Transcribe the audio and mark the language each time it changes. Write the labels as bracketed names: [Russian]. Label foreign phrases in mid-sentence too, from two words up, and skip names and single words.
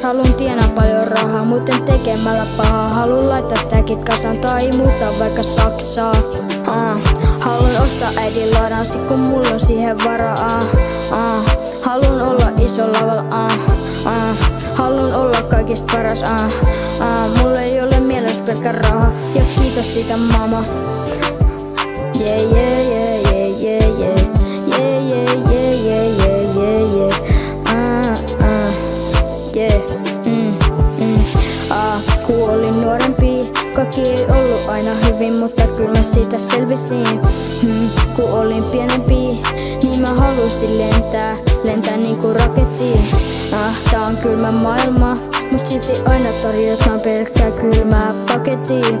[Finnish] Halun tienaa paljon rahaa, muuten tekemällä pahaa. Halun laittaa stäkit kasan tai muuttaa vaikka Saksaa. Halun ostaa äidin ladan, sit kun mulla on siihen varaa. Halun olla iso lavalla. Halun olla kaikista paras. Mulla ei ole mielessä pelkkä raha, ja kiitos siitä mama. [English] Yeah, yeah, yeah, yeah, yeah, yeah. Yeah, yeah, yeah, yeah, yeah, yeah, yeah. Yeah. [Finnish] Kun olin nuorempi, kaikki ei ollut aina hyvin, mutta kyllä mä siitä selvisin. Kun olin pienempi, niin mä halusin lentää niinku rakettiin. Tää on kylmä maailma, mut silti aina tarjotaan pelkkää kylmää pakettia.